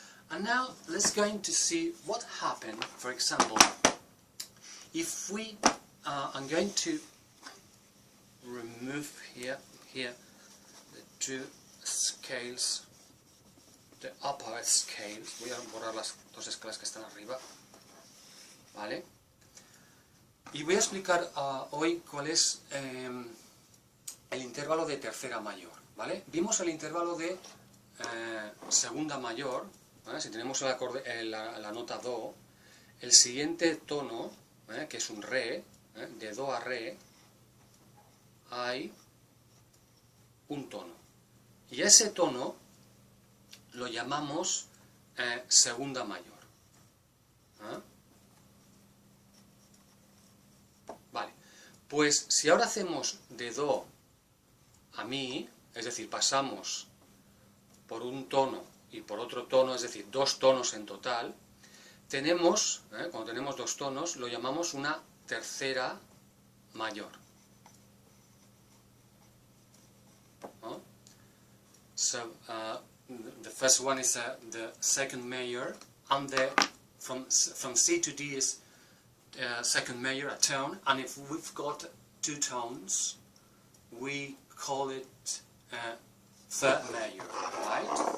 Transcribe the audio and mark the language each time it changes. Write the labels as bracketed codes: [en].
[en] And now let's going to see what happened, for example, if we, I'm going to remove here the two scales, the upper scales. [es] Voy a borrar las dos escalas que están arriba, ¿vale? Y voy a explicar hoy cuál es el intervalo de tercera mayor, ¿vale? Vimos el intervalo de segunda mayor, ¿vale? Si tenemos el acorde, la nota Do, el siguiente tono, que es un Re, de Do a Re, hay un tono. Y ese tono lo llamamos segunda mayor. Vale, pues si ahora hacemos de Do a Mi, es decir, pasamos por un tono y por otro tono, es decir, dos tonos en total, tenemos, cuando tenemos dos tonos, lo llamamos una tercera mayor. [en] So the first one is the second major, and from C to D is second major, a tone, and if we've got two tones, we call it third major, right?